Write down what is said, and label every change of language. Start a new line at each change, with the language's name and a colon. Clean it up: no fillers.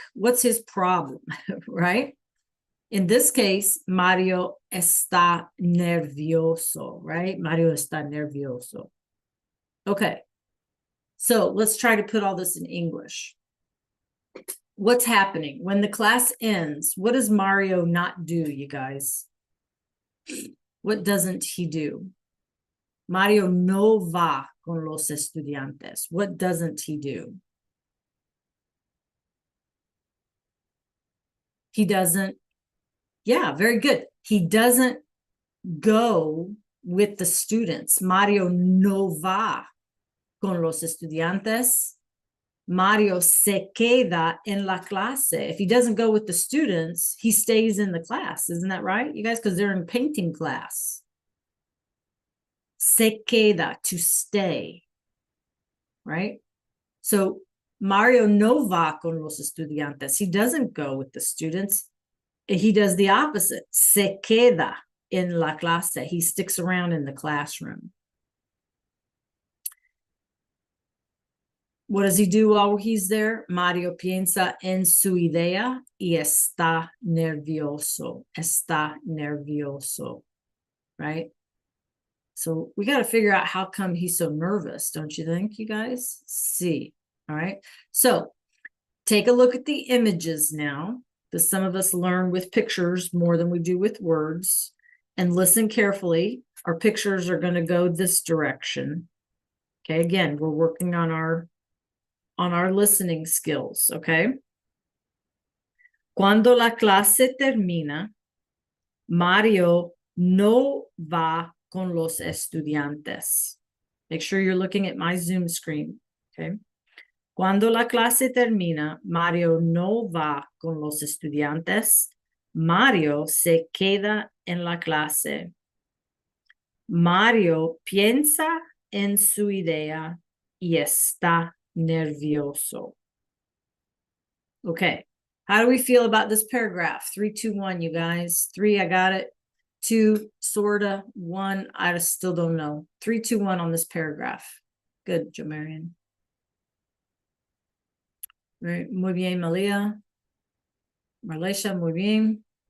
English: What's his problem? Right? In this case,
Spanish: Mario está nervioso,
English: right?
Spanish: Mario está nervioso. Okay.
English: So let's try to put all this in English. What's happening? When the class ends, what does Mario not do, you guys? What doesn't he do?
Spanish: Mario no va con los estudiantes.
English: What doesn't he do? He doesn't. Yeah, very good. He doesn't go with the students.
Spanish: Mario no va con los estudiantes. Mario se queda en la clase.
English: If he doesn't go with the students, he stays in the class. Isn't that right, you guys? Because they're in painting class.
Spanish: Se queda,
English: to stay, right?
Spanish: So Mario no va con los estudiantes.
English: He doesn't go with the students. He does the opposite.
Spanish: Se queda en la clase.
English: He sticks around in the classroom. What does he do while he's there?
Spanish: Mario piensa en su idea y está nervioso. Está nervioso, right?
English: So we got to figure out how come he's so nervous, don't you think, you guys? See, all right? So take a look at the images now, because some of us learn with pictures more than we do with words. And listen carefully. Our pictures are going to go this direction. Okay, again, we're working on our listening skills, okay?
Spanish: Cuando la clase termina, Mario no va con los estudiantes.
English: Make sure you're looking at my Zoom screen, okay?
Spanish: Cuando la clase termina, Mario no va con los estudiantes. Mario se queda en la clase. Mario piensa en su idea y está nervioso.
English: Okay, how do we feel about this paragraph? 3, 2, 1, you guys. 3, I got it. 2, sorta. 1, I still don't know. 3, 2, 1 on this paragraph. Good, Jo Marion.
Spanish: Muy bien, Malia. Marleisha, muy bien.